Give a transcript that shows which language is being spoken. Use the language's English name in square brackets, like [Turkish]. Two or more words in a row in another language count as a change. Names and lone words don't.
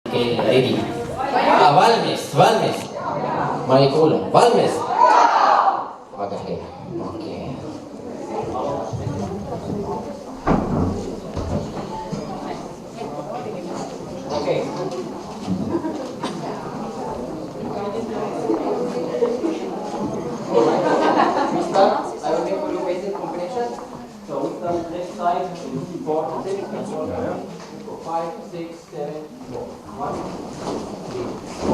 [English] Okay, ready. [Estonian] Valmis, valmis. Mari kuulame, valmis. Väga hea, okei. Okei. [English] We start, I will make for you basic combination. So we start left side, 4, 6, 5, 6, 7, 4. 1, 3, 4.